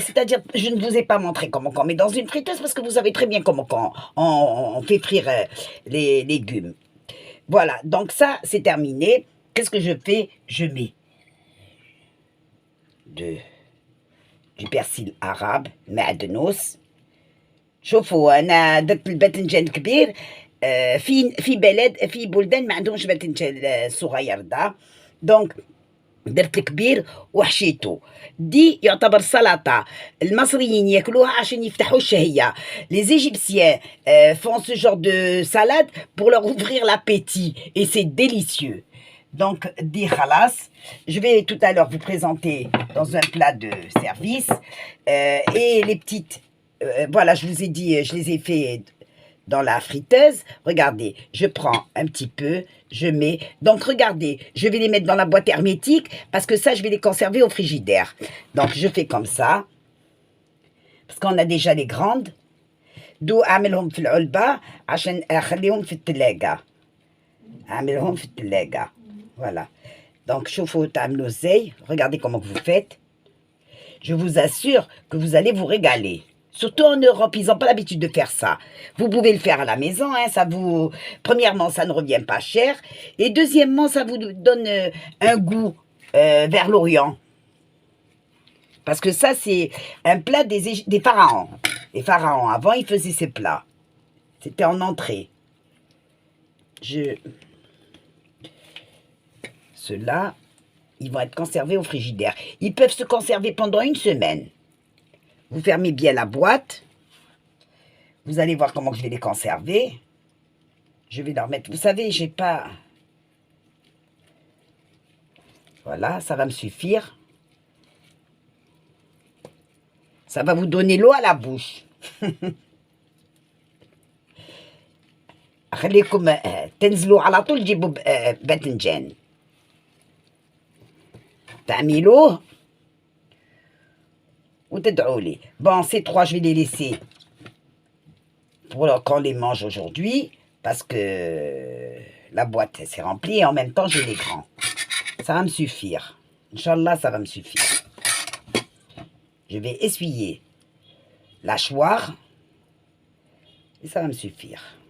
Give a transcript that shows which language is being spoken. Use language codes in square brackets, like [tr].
[fr] C'est-à-dire, je ne vous ai pas montré comment on met dans une friteuse parce que vous savez très bien comment on fait frire les légumes. Voilà, donc ça, c'est terminé. Qu'est-ce que je fais? Je mets du persil arabe, معدنوس. [ar] شوفوا أنا درت الباذنجان كبير. في بلدان ما عندهمش باذنجان صغير ده. دونك درت الكبير وحشيته. دي يعتبر سلطة. المصريين ياكلوها عشان يفتحوا الشهية. [fr] Les Égyptiens font ce genre de salade pour leur ouvrir l'appétit. Et c'est délicieux. Donc, dit khalas, je vais tout à l'heure vous présenter dans un plat de service. Et les petites, voilà, je vous ai dit, je les ai fait dans la friteuse. Regardez, je prends un petit peu, je mets. Donc, regardez, je vais les mettre dans la boîte hermétique parce que ça, je vais les conserver au frigidaire. Donc, je fais comme ça. Parce qu'on a déjà les grandes. [ar] دو أعملهم في العلبة عشان أخليهم في الثلاجة. أعملهم في الثلاجة. Voilà. [fr] Donc, chauffe au tam l'oseille. Regardez comment vous faites. Je vous assure que vous allez vous régaler. Surtout en Europe, ils n'ont pas l'habitude de faire ça. Vous pouvez le faire à la maison. Hein, ça vous... Premièrement, ça ne revient pas cher. Et deuxièmement, ça vous donne un goût vers l'Orient. Parce que ça, c'est un plat des pharaons. Les pharaons, avant, ils faisaient ces plats. C'était en entrée. Ceux-là, ils vont être conservés au frigidaire. Ils peuvent se conserver pendant 1 semaine. Vous fermez bien la boîte. Vous allez voir comment je vais les conserver. Je vais leur mettre... Vous savez, j'ai pas... Voilà, ça va me suffire. Ça va vous donner l'eau à la bouche. [ar] خليكم تنزلوا على طول تجيبوا باذنجان تعملوه وتدعوا لي. [fr] Bon, ces 3, je vais les laisser pour qu'on les mange aujourd'hui parce que la boîte s'est remplie et en même temps j'ai les grands. Ça va me suffire. Inch'Allah, ça va me suffire. Je vais essuyer l'hachoir et ça va me suffire.